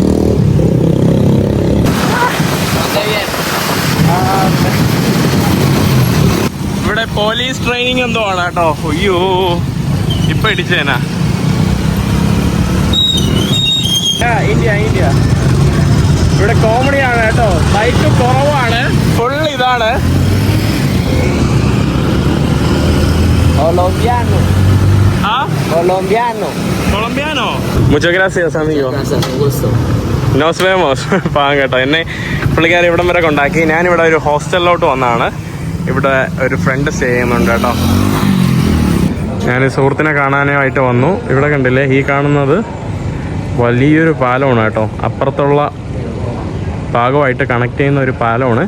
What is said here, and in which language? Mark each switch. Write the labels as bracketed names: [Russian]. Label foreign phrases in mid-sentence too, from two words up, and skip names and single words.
[Malayalam] ഇവിടെ [English] police training [Malayalam] എന്തോ ആണ് കേട്ടോ. അയ്യോ ഇപ്പൊ ഇടിച്ചേനാ. ഇന്ത്യ ഇന്ത്യ. ഇവിടെ കോമഡിയാണ് കേട്ടോ. ബൈക്ക് കുറവാണ്, ഫുൾ ഇതാണ്. [Spanish] Colombiano. Muchas gracias, amigo. Nos vemos. [Malayalam] പാവം കേട്ടോ. എന്നെ പുള്ളിക്കാരൻ ഇവിടം വരെ കൊണ്ടാക്കി. ഞാനിവിടെ ഒരു ഹോസ്റ്റലിലോട്ട് വന്നതാണ്. ഇവിടെ ഒരു [English] friend stay [Malayalam] ചെയ്യുന്നുണ്ട് കേട്ടോ. ഞാൻ സുഹൃത്തിനെ കാണാനായിട്ട് വന്നു. ഇവിടെ കണ്ടില്ലേ, ഈ കാണുന്നത് വലിയൊരു പാലമാണ് കേട്ടോ. അപ്പുറത്തുള്ള ഭാഗമായിട്ട് കണക്ട് ചെയ്യുന്ന ഒരു പാലമാണ്.